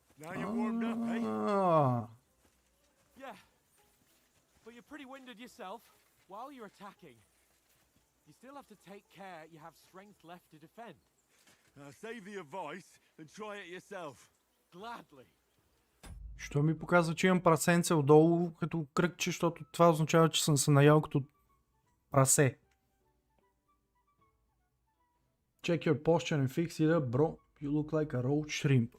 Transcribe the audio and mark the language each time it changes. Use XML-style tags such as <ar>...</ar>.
<en>Now you're warmed up, eh? Ah. Yeah. But you're pretty winded yourself. While you're attacking, you still have to take care you have strength left to defend. Save the advice and try it yourself. Gladly.</en> <bg>Що ми показва, че имам прасенце отдолу като кръгче, защото това означава, че съм се наял като прасе.</bg> <en>Check your posture and fix it up, bro. You look like a roach shrimp.</en>